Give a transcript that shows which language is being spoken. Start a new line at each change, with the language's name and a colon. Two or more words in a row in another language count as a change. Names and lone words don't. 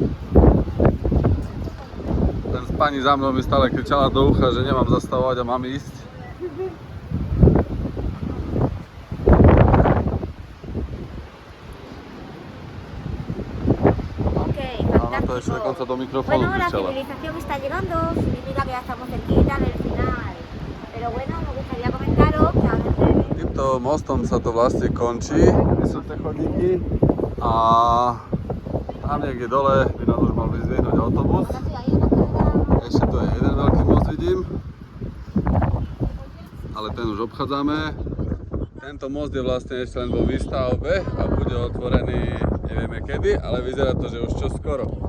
Slovak: Ten pani za mnou mi stále kričala do ucha, že nemám zastavovať a mám ísť. Áno, to ešte dokonca do mikrofónu kričala.
Spanish: La civilización está llegando, significa que ya estamos cerquita del final. Pero bueno, me gustaría comentaros que a veces
Slovak: Týmto mostom sa to vlastne končí, kde sú tie chodníky a tam niekde dole by nás už mal vyzdvihnúť autobus. Ešte tu je jeden veľký most, vidím, ale ten už obchádzame. Tento most je vlastne ešte len vo výstavbe a bude otvorený nevieme kedy, ale vyzerá to, že už čoskoro.